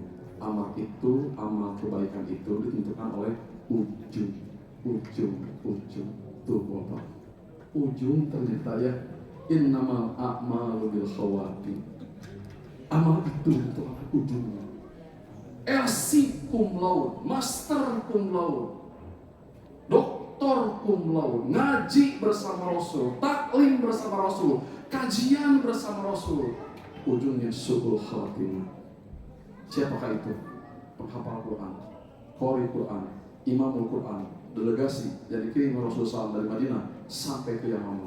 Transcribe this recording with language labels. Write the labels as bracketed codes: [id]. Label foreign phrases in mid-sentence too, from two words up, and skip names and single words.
[id] Amal itu, amal kebaikan itu ditentukan oleh ujung. Tuh Bapak, ujung ternyata ya. [ar] إنما الأعمال بالخواتيم. [id] Amal itu ditentukan oleh ujungnya. [la] LC cum laude, master cum laude, doktor cum laude, [id] ngaji bersama Rasul, taklim bersama Rasul, kajian bersama Rasul. [ar] Ujungnya سوء الخاتمة. [id] Siapakah itu? Penghafal Quran, qori Quran, imamul Quran, delegasi yang dikirim Rasulullah SAW dari Madinah sampai ke Yaman.